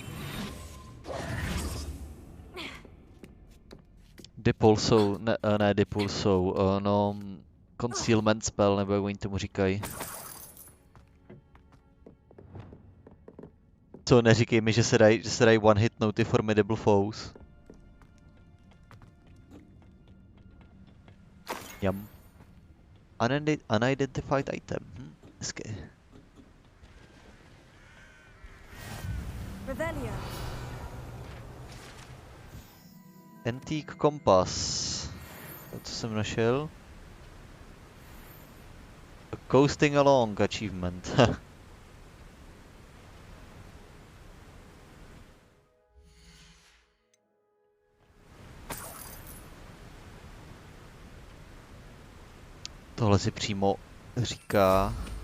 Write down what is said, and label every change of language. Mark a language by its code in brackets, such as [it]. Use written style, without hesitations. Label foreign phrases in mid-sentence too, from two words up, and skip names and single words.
[cs] Dipulsou, ne dipulsou, no... [en] Concealment spell, [cs] nebo jak oni tomu říkají. Co, neříkej mi, že se dají one-hitnout ty [en] formidable foes. [cs] Jam. [en] Unidentified item. Hezké. Revelio. Antique Compass. [cs] Co jsem našel? [en] Coasting Along achievement. [cs] Tohle si přímo říká.